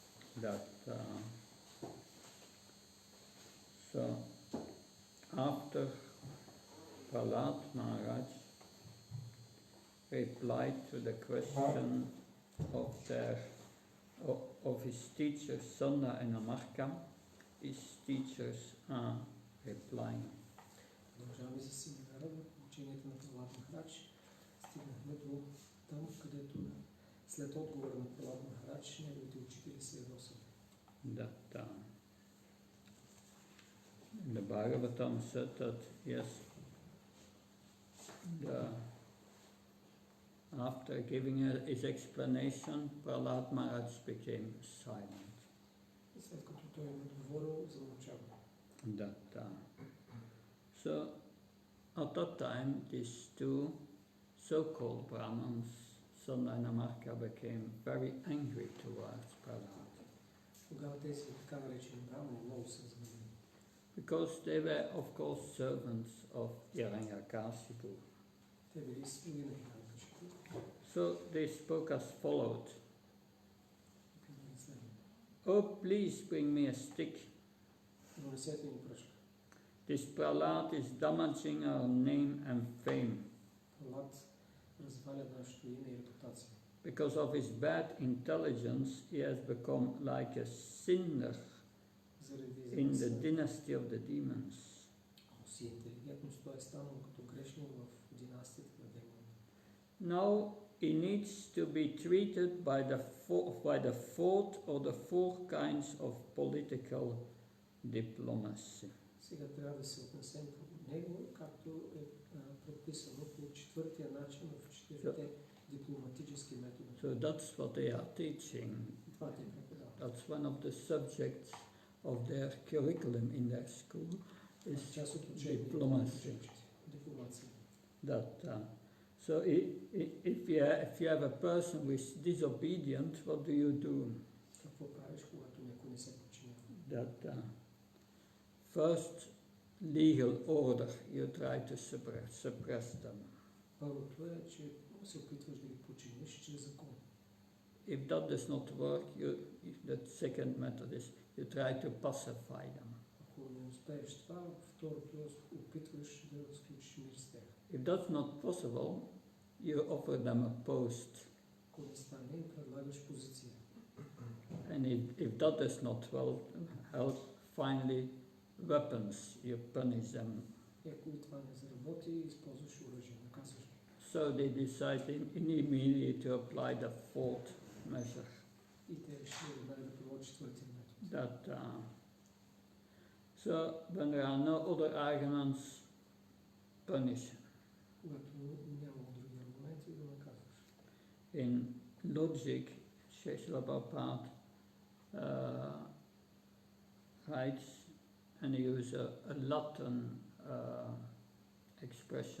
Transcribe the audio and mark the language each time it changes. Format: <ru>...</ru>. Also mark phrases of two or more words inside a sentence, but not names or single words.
<en>that so after Prahlad Maharaj replied to the question of his teachers Sanda and Amarka, his teachers are replying.</en> <bg>Продължаваме за семинара в ученията на Прахлад Махарадж. Стигнахме до там, където след отговора на Прахлад Махарадж неговите учители се ядосват.</bg> <en>That the Bhagavatam said that yes, after giving his explanation, Prahlad Maharaj became silent.</en> <bg>След като той им отговорил, замълчава.</bg> <en>So at that time, these two so-called Brahmins, Sanda and Amarka, became very angry towards Prahlad.</en> <bg>Тогава тези така наречени брамани много се разгневили.</bg> <en>Because they were, of course, servants of Hiranyakashipu.</en> <bg>Те били слуги на Хирanyakashipu.</bg> <en>So they spoke as followed. Oh, please bring me a stick.</en> <bg>Донесете ми пръчка.</bg> <en>This Prahlad is damaging our name and fame.</en> <bg>Прахлад разваля нашето име и репутация.</bg> <en>Because of his bad intelligence, he has become like a sinner in the dynasty of the demons.</en> <bg>Си интелигентност, той е станал като грешник в династията на демоните.</bg> <en>Now he needs to be treated by the fourth or the four kinds of political diplomacy.</en> <bg>Сега трябва да се отнесем към него, както е предписано по четвъртия начин в четирите дипломатически методи.</bg> <en>So that's what they are teaching.</en> <bg>Това те преподават.</bg> <en>That's one of the subjects of their curriculum in their school. Is</en> <bg>част от учението</bg> <en>diplomacy.</en> <bg>Дипломация.</bg> <en>So if you have a person who is disobedient, what do you do?</en> <bg>Какво правиш, когато някой не се подчинява?</bg> <en>First legal order, you try to suppress them.</en> <bg>Първото е, че се опитваш да ги подчиниш чрез закон.</bg> <en>If that does not work, the second method is you try to pacify them.</en> <bg>Ако не успееш това, второто е опитваш да сключиш мир с тях.</bg> <en>If that's not possible, you offer them a post.</en> <bg>Ако не стане, им предлагаш позиция.</bg> <en>And if that does not help, finally weapons, you punish them.</en> <bg>И ако и това не заработи, използваш оръжие, наказваш.</bg> <en>So they decide immediately to apply the fourth measure.</en> <bg>И те решили да приложат четвъртия метод.</bg> <en>So when there are no other arguments, punish.</en> <bg>Когато няма други аргументи, да наказваш.</bg> <en>In logic, Srila Prabhupada writes, and he uses a Latin expression.</en>